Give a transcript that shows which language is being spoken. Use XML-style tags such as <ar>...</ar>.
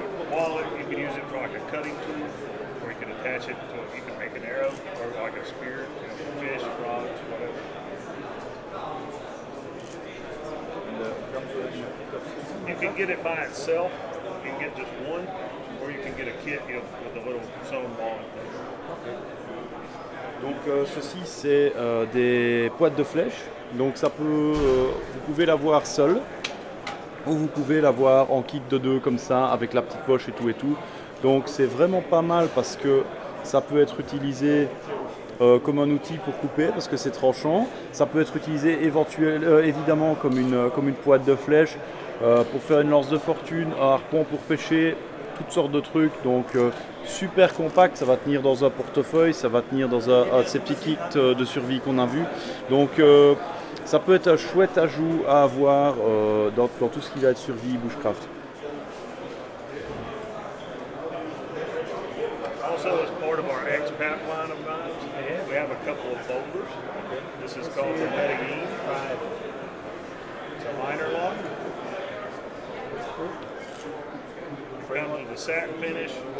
<en>Wallet, you can use it for like a cutting tool, or you can attach it to, you can make an arrow, or like a spear, fish, frogs, whatever. You can get it by itself, you can get just one, or you can get a kit with a little sewn ball.</en> <fr>Donc ceci c'est des boîtes de flèches, donc ça peut, vous pouvez l'avoir seul ou vous pouvez l'avoir en kit de deux comme ça avec la petite poche et tout. Donc c'est vraiment pas mal parce que ça peut être utilisé comme un outil pour couper parce que c'est tranchant. Ça peut être utilisé évidemment comme une boîte de flèches pour faire une lance de fortune, un harpon pour pêcher, toutes sortes de trucs. Donc super compact, ça va tenir dans un portefeuille, ça va tenir dans un de ces petits kits de survie qu'on a vu. Donc ça peut être un chouette ajout à avoir dans tout ce qui va être survie bushcraft.</fr> <en>Also, as part of our expat line of knives, we have a couple of folders. This is called the Medellin. It's a liner lock. Comes with a satin finish.</en>